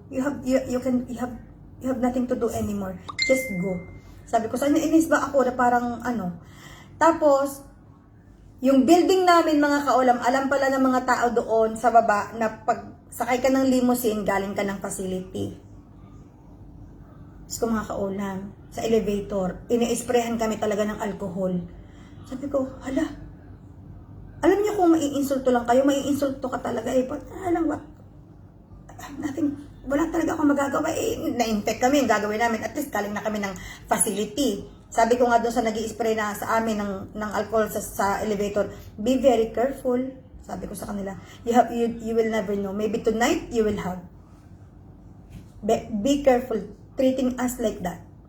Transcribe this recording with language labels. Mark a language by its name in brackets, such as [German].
[English] You have nothing to do anymore, just go. [Filipino] Sabi ko, saan inis ba ako na parang tapos, yung building namin mga kaulam, alam pala ng mga tao doon sa baba na pag sakay ka ng limousine, galing ka ng facility. So mga kaulam, sa elevator, ini-sprayhan kami talaga ng alcohol. Sabi ko, hala, alam niyo kung maiinsulto lang kayo, maiinsulto ka talaga eh. But, alam what? nothing, wala talaga akong magagawa. Na-infect kami, yung gagawin namin. At least galing na kami ng facility. Sabi ko nga doon sa nag-i-spray na sa amin ng alcohol sa elevator, [English] be very careful. [Filipino] Sabi ko sa kanila, [English] you will never know. Maybe tonight, you will have. Be careful treating us like that.